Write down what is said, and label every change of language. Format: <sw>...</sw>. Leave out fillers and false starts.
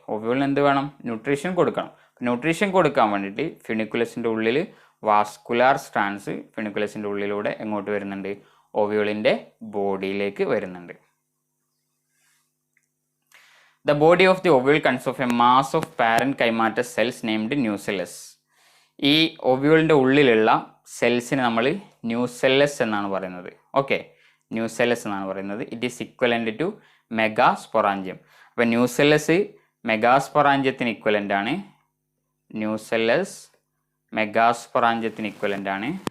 <ml>ഒവ്യൂളിന് എന്ത് വേണം, ന്യൂട്രീഷൻ കൊടുക്കണം. ന്യൂട്രീഷൻ കൊടുക്കാൻ വേണ്ടിയിട്ട് ഫിനിക്കുലസിൻ്റെ ഉള്ളിൽ വാസ്കുലാർ സ്ട്രാൻഡ്സ് ഫിനിക്കുലസിൻ്റെ ഉള്ളിലൂടെ എങ്ങോട്ട് വരുന്നുണ്ട്, ഒവ്യൂളിൻ്റെ ബോഡിയിലേക്ക് വരുന്നുണ്ട്.</ml> <en>The body of the ovule consists of a mass of parenchymatous cells named nucellus.</en> <ml>ഈ ഒവ്യൂളിൻ്റെ ഉള്ളിലുള്ള സെൽസിന് നമ്മൾ ന്യൂസെല്ലസ് എന്നാണ് പറയുന്നത്.</ml> <en>okay,</en> <ml>ന്യൂസെല്ലസ് എന്നാണ് പറയുന്നത്.</ml> <en>It is equivalent to megasporangium.</en> <ml>അപ്പോൾ ന്യൂസെല്ലസ് മെഗാസ്പൊറാഞ്ചിയത്തിന് ഇക്വലൻ്റ് ആണ്. ന്യൂസെല്ലസ് മെഗാസ്പൊറാഞ്ചിയത്തിന് ഇക്വലൻ്റ് ആണ്.</ml>